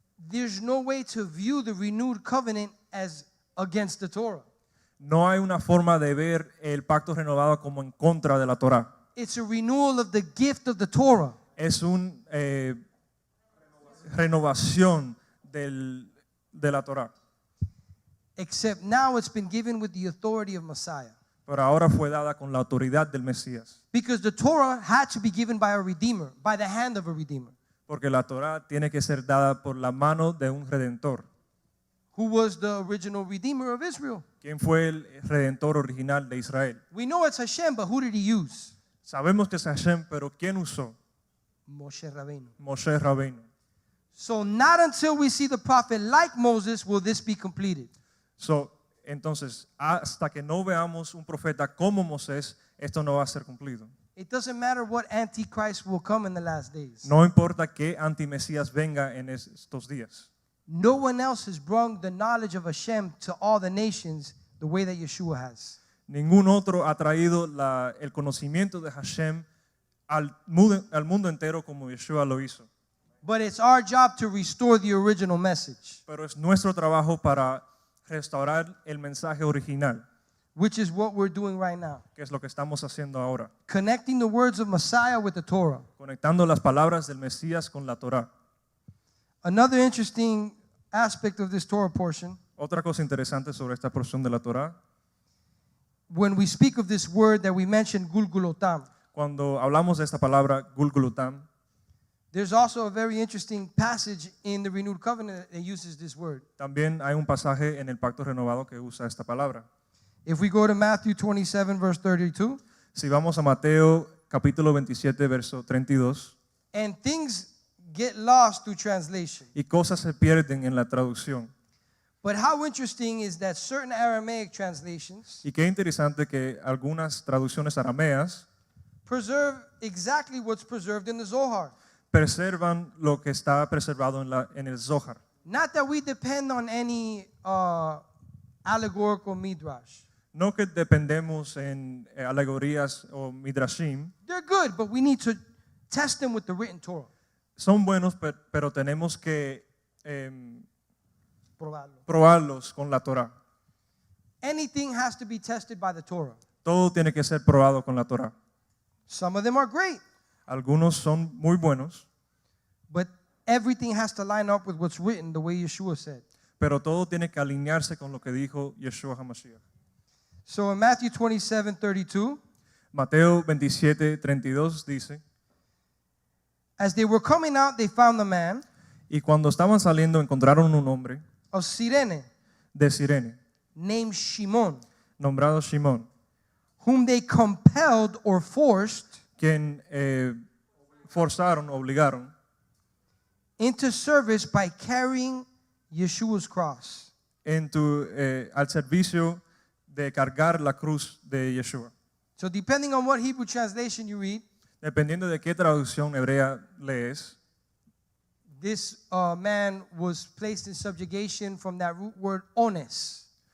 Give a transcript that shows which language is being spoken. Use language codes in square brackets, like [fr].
[en] there's no way to view the renewed covenant as against the Torah. [es] no hay una forma de ver el pacto renovado como en contra de la Torá. [en] It's a renewal of the gift of the Torah. [es] Es una renovación de la Torá. [en] Except now it's been given with the authority of Messiah. [es] Pero ahora fue dada con la autoridad del Mesías. [en] Because the Torah had to be given by a redeemer, by the hand of a redeemer. [es] Porque la Torá tiene que ser dada por la mano de un redentor. [en] Who was the original redeemer of Israel? [es] ¿Quién fue el redentor original de Israel? [en] We know it's Hashem, but who did he use? [es] Sabemos que es Hashem, pero ¿quién usó? [en] Moshe Rabbeinu. [es] Moshe Rabbeinu. [en] So not until we see the prophet like Moses will this be completed. [es] Entonces, hasta que no veamos un profeta como Moisés, esto no va a ser cumplido. [en] It doesn't matter what antichrist will come in the last days. [es] No importa qué antimesías venga en estos días. [en] No one else has brought the knowledge of Hashem to all the nations the way that Yeshua has. [es] Ningún otro ha traído el conocimiento de Hashem al mundo entero como Yeshua lo hizo. [en] But it's our job to restore the original message, [es] Pero es nuestro trabajo para restaurar el mensaje original, [en] which is what we're doing right now. [es] que es lo que estamos haciendo ahora, [en] Connecting the words of Messiah with the Torah. [es] conectando las palabras del Mesías con la Torá. [en] Another interesting aspect of this Torah portion, [es] Otra cosa interesante sobre esta porción de la Torá, [en] when we speak of this word that we mentioned, Gulgulotam, [es] Cuando hablamos de esta palabra Gulgulutam, [en] there's also a very interesting passage in the Renewed Covenant that uses this word. [es] también hay un pasaje en el Pacto Renovado que usa esta palabra. [en] If we go to Matthew 27, verse 32, [es] Si vamos a Mateo capítulo 27, verso 32, [en] and things get lost through translation. [es] y cosas se pierden en la traducción. [en] But how interesting is that certain Aramaic translations [es] Y qué interesante que algunas traducciones arameas [en] preserve exactly what's preserved in the Zohar. [es] preservan lo que está preservado en el Zohar. [en] Not that we depend on any allegorical midrash. [es] No que dependemos en alegorías o midrashim, [en] They're good, but we need to test them with the written Torah. [es] son buenos, pero tenemos que Probarlo. probarlos con la Torah. [en] Anything has to be tested by the Torah. [es] Todo tiene que ser probado con la Torah. [en] Some of them are great, [es] Algunos son muy buenos, [en] but everything has to line up with what's written the way Yeshua said. [es] pero todo tiene que alinearse con lo que dijo Yeshua HaMashiach. [en] So in Matthew 27:32, [es] Mateo 27, 32 dice, [en] as they were coming out, they found the man [es] y cuando estaban saliendo encontraron un hombre [en] of Cyrene [es] de Sirene, [en] named Shimon, [es] nombrado Shimón, [en] whom they compelled or forced [es] quien forzaron, obligaron [en] into service by carrying Yeshua's cross. [es] al servicio de cargar la cruz de Yeshua. [en] So depending on what Hebrew translation you read, [es] Dependiendo de qué traducción hebrea lees, [en] this man was placed in subjugation from that root word ones.